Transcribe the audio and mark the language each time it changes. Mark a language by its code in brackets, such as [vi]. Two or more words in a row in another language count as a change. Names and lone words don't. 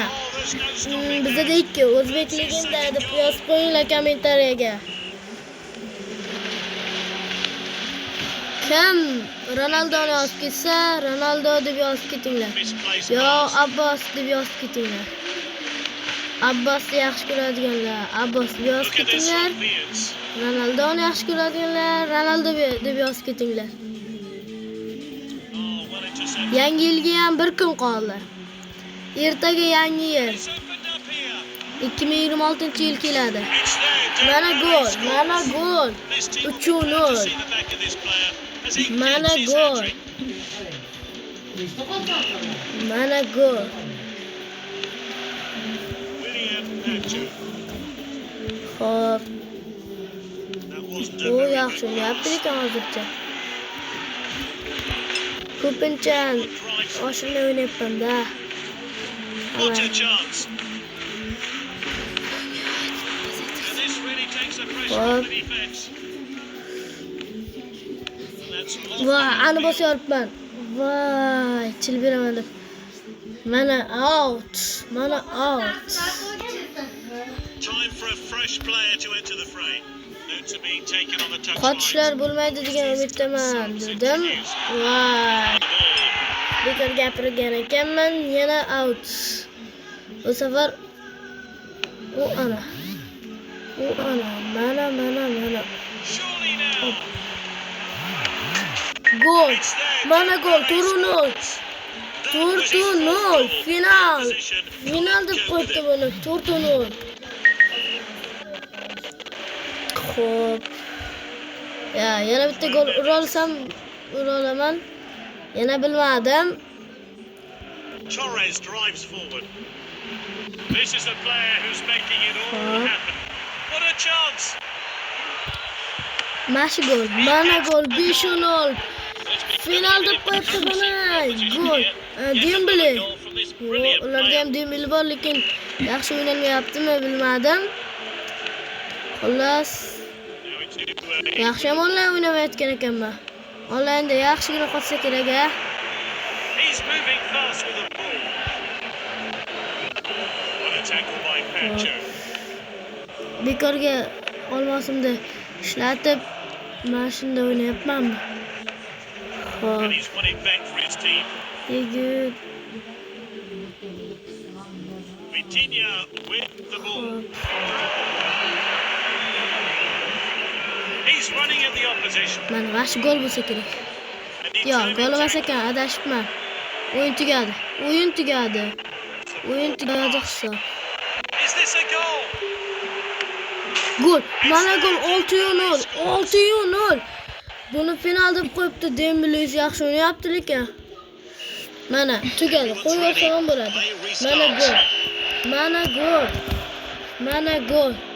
[uz] Bizda ikki o'zbek legenda deb yozib qo'yinglar kommentariyaga. Kim Ronaldoni yozib ketsa, Ronaldo deb yozib ketinglar. Yo Abbos deb yozib ketinglar. Abbosni yaxshi ko'radiganlar Abbosni yozib [en] Look at this [uz] ketinglar. [en] on Beers. [uz] Ronaldoni yaxshi ko'radiganlar Ronaldo deb yozib ketinglar. [en] Oh, well intercepted. [uz] Yangi yilga ham bir kun qoldi. Ertaga yangi yil. [en] It's opened up here. [uz] 2026-yil keladi. [en] It's there. [uz] Mana gol, mana gol. [en] This team will 3-0. be glad to see the back of this player as he [uz] Mana [en] gets his [uz] gol. [en] hat-trick. [uz] Mana gol. William Nacho. Hop, [en] That wasn't a [uz] u [en] very [uz] yaxshi [en] good [uz] o'ynayapti [en] pass. [uz] lekin hozircha. Ko'pincha [en] Good drive. [uz] oshirmay o'ynayapman-da. [en] What a chance. And this really takes the pressure off the defence. And that's lost. [uz] Voy, ani bosyapman. Voy, chil beraman deb. Mana out. Mana out. [en] Time for a fresh player to enter the fray. Notes are being taken on the touchline. [uz] Qochishlar bo'lmaydi degan umiddaman dedim. Voy, bekor gapirgan ekanman. Yana out. Bu safar mana. Mana. [en] Surely now. [uz] Gol. [en] It's there. [uz] Mana gol. 4-0. [en] That was his 4-0 fourth final. position. [uz] Final deb [en] Can't [uz] qo'ydi [en] cope with [uz] buni. 4-0. Xo'p. Yana bitta gol urolaman. Yana bilmadim. [en] it. Torres drives forward. This is the player who's making it all happen. What a chance. [uz] Mana gol. Mana gol 5-0. Final deb qo'yibdi buni. Gol. Dembele. Ularda ham Dembele bor, lekin yaxshi o'ynalmayaptimi bilmadim. Xullas, yaxshi ham onlayn o'ynamayotgan ekanman. Onlaynda yaxshigina qolsa kerak-a. [en] He's moving fast with the ball. What a tackle by Pancho. [uz] Bekorga olmosimda ishlatib, mana shunda o'ynayapmanmi? [en] And [uz] Xo'p, [en] he's won it back for his team. [uz] yigit. [en] Vitinha with the ball. He's running at the opposition. [uz] Mana vash gol bo'lsa kerak. [en] And he [uz] Yo'q, [en] turned [uz] gol [en] it [uz] emas ekan, adashibman. O'yin tugadi. Hisob. [en] Is this a goal? [uz] Gol. Mana gol 6-0. 6-0. Buni final deb qo'yibdi. Dembele yaxshi o'ynayapti lekin. Mana tugadi. Qo'ysa ham bo'ladi. Mana gol.